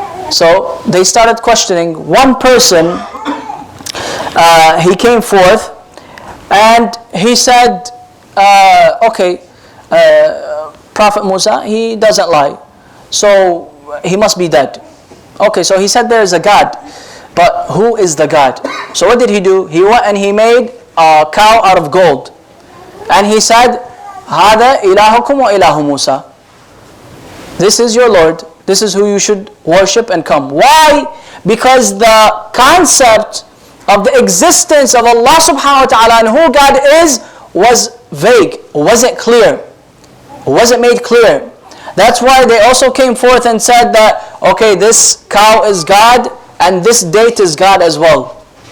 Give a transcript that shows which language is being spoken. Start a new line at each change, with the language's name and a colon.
English: So they started questioning. One person, he came forth and he said, Prophet Musa, he doesn't lie. So he must be dead. Okay, so he said there is a God, but who is the God? So what did he do? He went and he made a cow out of gold. And he said,
Arabic: هَذَا إِلَهُكُمْ وَإِلَهُ مُوسَى.
English: This is your Lord. This is who you should worship and come. Why? Because the concept of the existence of Allah subhanahu wa ta'ala and who God is was vague, wasn't clear, wasn't made clear. That's why they also came forth and said that, okay, this cow is God and this date is God as well.